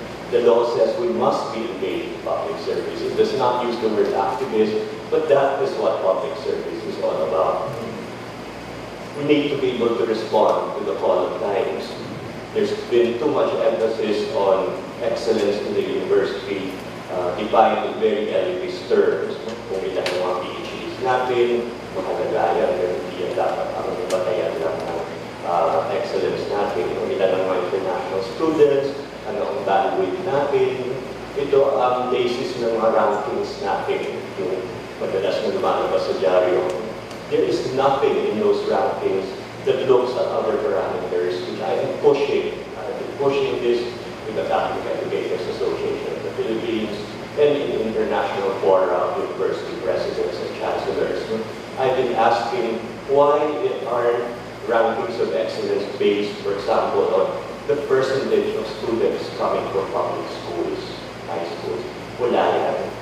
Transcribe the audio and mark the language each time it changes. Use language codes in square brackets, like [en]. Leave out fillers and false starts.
[en] The law says we must be engaged in public service. It does not use the word activist, but that is what public service is all about. We need to be able to respond to the call of times. There's been too much emphasis on excellence in the university, defined in very elitist terms. [tl] Kung ilan ang mga PhDs natin, makalagayan, pero hindi yan dapat ang batayan ng excellence natin. Kung ilan ang mga international students, ano ang bandwidth natin. Ito ang basis ng mga rankings natin, yung madalas na lumalabas sa dyaryo. [en] There is nothing in those rankings that looks at other parameters, which I am pushing. I've been pushing this with the Catholic Educators Association of the Philippines and in international fora of university presidents and chancellors. I've been asking why are rankings of excellence based, for example, on the percentage of students coming from public schools, high schools. [tl] Wala yan.